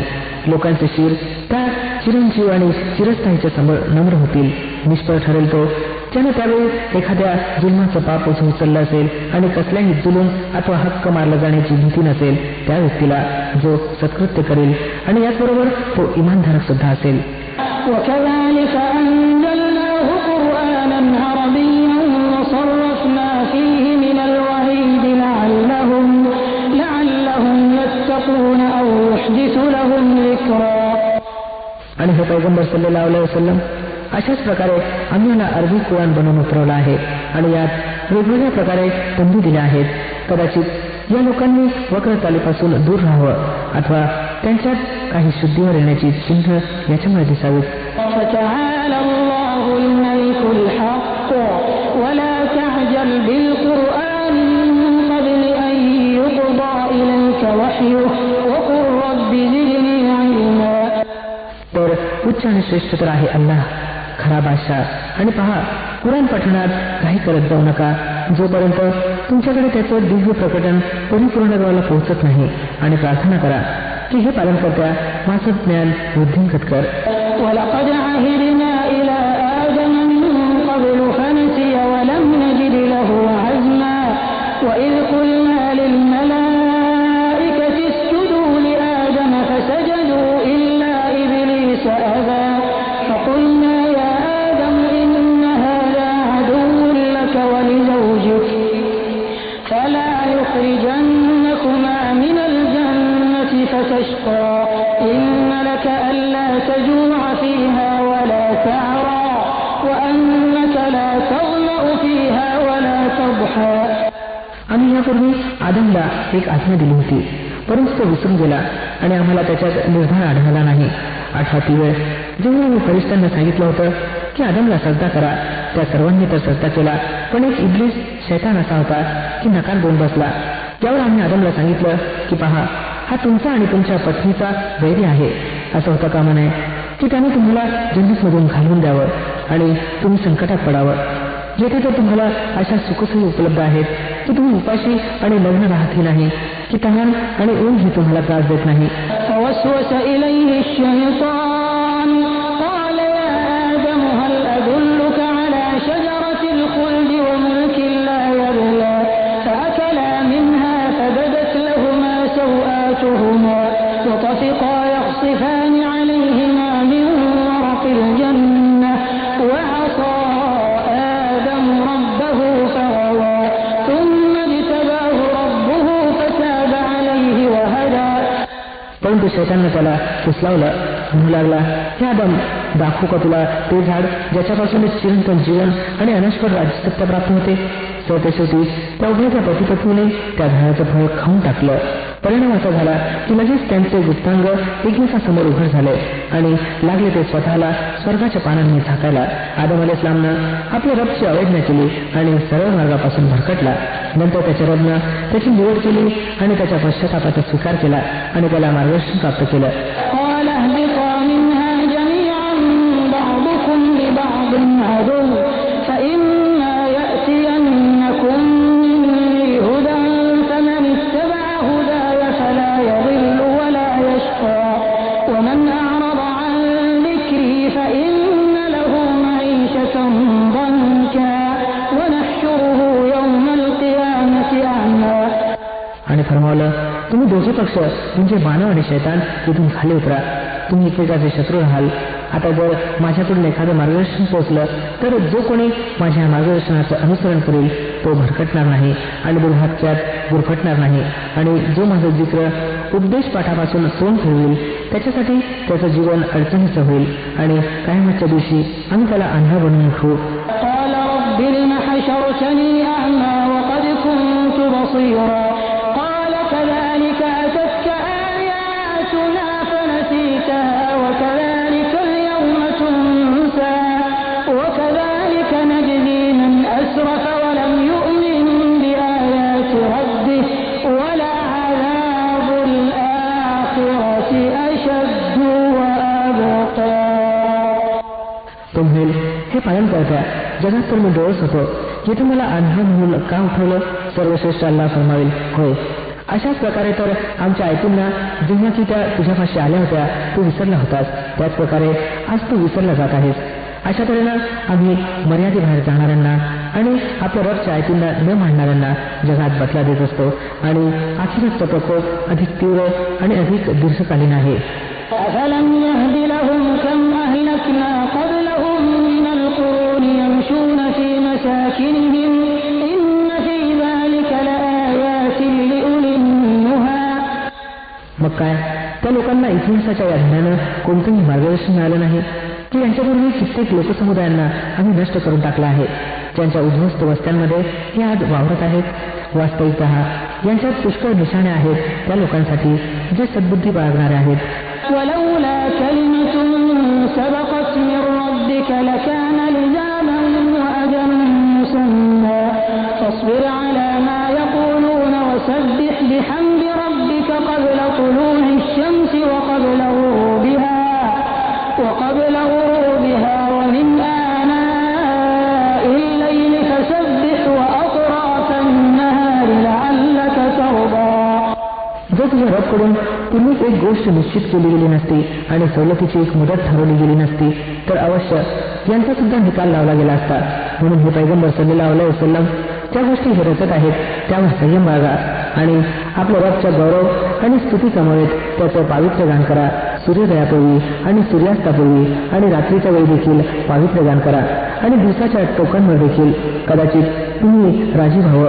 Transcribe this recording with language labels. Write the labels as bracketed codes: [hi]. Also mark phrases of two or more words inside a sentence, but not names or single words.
[mr] लोकांचे शिर त्या चिरंजीव आणि चिरस्थायीच्या समोर नम्र होतील. निष्फळ ठरेल तो ज्यानं त्यावेळी एखाद्या जुलमाचं पाप उचललं असेल आणि कसल्याही जुलूम अथवा हक्क मारला जाण्याची भीती नसेल त्या व्यक्तीला जो सत्कृत्य करेल. आणि याचबरोबर तो इमानधारक सुद्धा असेल. [ar] وكذلك أنزلناه قرآنا عربيا وصرفنا فيه من الوعيد لعلهم يتقون أو يحدث لهم ذكرا. [mr] आणि हे पैगंबर [ar] صلى الله عليه وسلم, [mr] अशाच प्रकारे आम्ही याला अरबी कुराण बनवून उतरवला आहे आणि यात वेगवेगळ्या प्रकारे तंबी दिल्या आहेत. कदाचित या लोकांनी वक्र चालीपासून दूर राहावं अथवा त्यांच्यात काही शुद्धीवर येण्याची चिन्ह याच्यामुळे दिसावीत. [ar] فتعالى الله الملك الحق ولا تعجل بالقرآن من قبل أن يقضى إليك وحيه وقل رب زدني علما. [mr] तर उच्च आणि श्रेष्ठ तर आहे अल्लाह, खरा बादशाह. आणि पहा, कुराण पठणात काही करत जाऊ नका जोपर्यंत तुमच्याकडे त्याचं दिव्य प्रकटन परिपूर्णत्वाला पोहोचत नाही. आणि प्रार्थना करा की हे पालनकर्त्या माझं ज्ञान वृद्धिंगत कर. [ar] ولقد عهدنا إلى آدم من قبل فنسي ولم نجد له عزما وإذ قلنا للملائكة اسجدوا لآدم فسجدوا إلا إبليس أبى فقلنا يا آدم إن هذا عدو لك ولزوجك فلا يخرجنكما من الجنة فتشقى إن لك ألا تجوع فيها ولا تعرى وأنك لا تظمأ فيها ولا تضحى. [mr] आम्ही यापूर्वी आदमला एक आज्ञा दिली होती, परंतु तो विसरून गेला आणि आम्हाला त्याच्यात निर्धार आढळला नाही. 8वी वेळ जेव्हा मी फरिश्त्यांना सांगितलं होतं की आदमला सजदा करा, त्या सर्वांनी तर सजदा केला, पण एक इब्लीस शैतान असा होता की नकार देऊन बसला. त्यावर आम्ही आदमला सांगितलं की पहा, हा तुमचा आणि तुमच्या पत्नीचा वैरी आहे. असं होतं कामा नये की त्याने तुम्हाला जन्नतमधून घालवून द्यावं आणि तुम्ही संकटात पडावं. येथे तर तुम्हाला अशा सुखसोयी उपलब्ध आहेत की तुम्ही उपाशी आणि लग्न राहतही नाही, की तहान आणि ऊनही तुम्हाला त्रास देत नाही. [ar] فوسوس إليه الشيطان قال يا آدم هل أدلك على شجرة الخلد وملك لا يبلى فأكلا منها فبدت لهما سوآتهما وطفقا يخصفان عليهما من ورق الجنة وعصى آدم ربه فغوى ثم اجتباه ربه فتاب عليه وهدى. [mr] परंतु शैतानने त्याला फुसलावलं, म्हणू लागला, हे आदम, दाखवू का तुला ते झाड ज्याच्यापासून चिरंतन जीवन आणि अनश्वर राज्यसत्ता प्राप्त होते. शेवटी त्या उभयच्या पतीपत्नीने त्या झाडाचं फळ खाऊन टाकलं. परिणाम असा झाला की लगेच त्यांचे गुप्तांग एकमेकांसमोर उघड झाले आणि लागले ते स्वतःला स्वर्गाच्या पानांनी झाकायला. आदम अलैहिस्सलामनं आपल्या रबची अवज्ञा केली आणि सरळ मार्गापासून भरकटला. नंतर त्याच्या रबनं त्याची निवड केली आणि त्याच्या पश्चातापाचा स्वीकार केला आणि त्याला मार्गदर्शन प्राप्त केलं. [ar] قال اهبطا منها جميعا بعضكم لبعض عدو فإما يأتينكم مني هدى فمن اتبع هداي فلا يضل ولا يشقى ومن أعرض عن ذكري فإن له معيشة ضنكا ونحشره يوم القيامة أعمى. [mr] आणि फरमावलं, तुम्ही दोघे पक्ष म्हणजे मानव आणि शैतान इथून खाली उतरा, तुम्ही एकमेकाचे शत्रू राहाल. आता जर माझ्याकडून एखादं मार्गदर्शन पोहोचलं तर जो कोणी माझ्या मार्गदर्शनाचं अनुसरण करेल तो भरकटणार नाही आणि दुर्भाग्यात गुरफटणार नाही. आणि जो माझं जिक्र उपदेश पाठापासून तोंड फिरवेल त्याच्यासाठी त्याचं जीवन अडचणीचं होईल आणि कायमाच्या दिवशी आम्ही त्याला आंधळा बनवून ठेवू. [ar] قال رب لم حشرتني أعمى وقد كنت بصيرا قال كذلك أتتك آياتنا فنسيتها وكذلك اليوم تنسى وكذلك نجزي من أسرف ولم يؤمن بآيات ربه ولعذاب الآخرة أشد وأبقى. [mr] तो म्हणेल, हे पालन करत्या, जगात तर मी डोळस होतो, येथे मला आंधळ म्हणून का उठवलं. सर्वश्रेष्ठ अल्लाह फरमावेल, होय, अशाच प्रकारे तर आमच्या ऐकूंना जेव्हा की त्या तुझ्यापाशी आल्या होत्या तू विसरला होतास, त्याच प्रकारे आज तू विसरला जात आहेस. अशा तऱ्हेनं आम्ही मर्यादेबाहेर जाणाऱ्यांना आणि आपल्या रबच्या ऐकूंना न मांडणाऱ्यांना जगात बदला देत असतो आणि आखिरचा प्रकोप अधिक तीव्र आणि अधिक दीर्घकालीन आहे. [ar] أفلم يهد لهم كم أهلكنا قبلهم من القرون يمشون في مساكنهم إن في ذلك لآيات لأولي النهى. [mr] मग काय, त्या लोकांना इतिहासाच्या या ध्यानानं कोणतंही मार्गदर्शन मिळालं नाही की यांच्यापूर्वी कित्येक लोकसमुदायांना आम्ही नष्ट करून टाकला आहे. त्यांच्या उद्ध्वस्त वस्त्यांमध्ये हे आज वावरत आहेत. वास्तविकतः यांच्यात पुष्कळ निशाणे आहेत त्या लोकांसाठी जे सद्बुद्धी बाळगणारे आहेत. [ar] ولولا كلمة سبقت من ربك لكان لزاما وأجل مسمى فاصبر على ما يقولون وسبح بحمد ربك قبل طلوع الشمس وقبل غروبها ومن آناء الليل فسبح وأطراف النهار لعلك ترضى. [mr] जर तुझ्या रबकडून पूर्वीच एक गोष्ट निश्चित केली गेली नसती आणि सवलतीची एक मुदत ठरवली गेली नसती तर अवश्य यांचा सुद्धा निकाल लावला गेला असता. म्हणून हे पैगंबर [ar] صلى الله عليه وسلم [mr] ज्या गोष्टी हे रचत आहेत त्यावर संयम बाळगा आणि आपल्या रबच्या गौरव आणि स्तुती समवेत त्याचं पावित्र्य गान करा. सूर्योदयापूर्वी आणि सूर्यास्तापूर्वी आणि रात्रीच्या वेळी देखील पावित्र्य गान करा आणि दिवसाच्या टोकांवर देखील कदाचित तुम्ही राजी व्हावं.